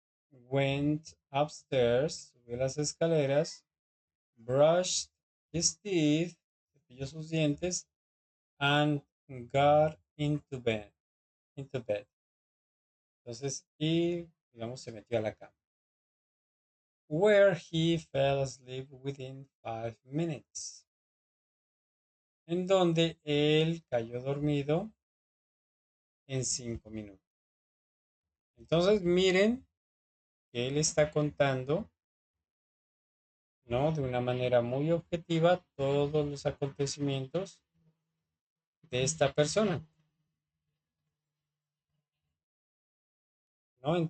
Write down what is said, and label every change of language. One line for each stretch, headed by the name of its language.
English: Went upstairs,
Spanish: subió las escaleras.
English: Brushed his teeth,
Spanish: cepilló sus dientes.
English: And got into bed.
Spanish: Entonces, y digamos, se metió a la cama.
English: Where he fell asleep within 5 minutes.
Spanish: En donde él cayó dormido en 5 minutos. Entonces, miren que él está contando, ¿no? De una manera muy objetiva todos los acontecimientos de esta persona, ¿no?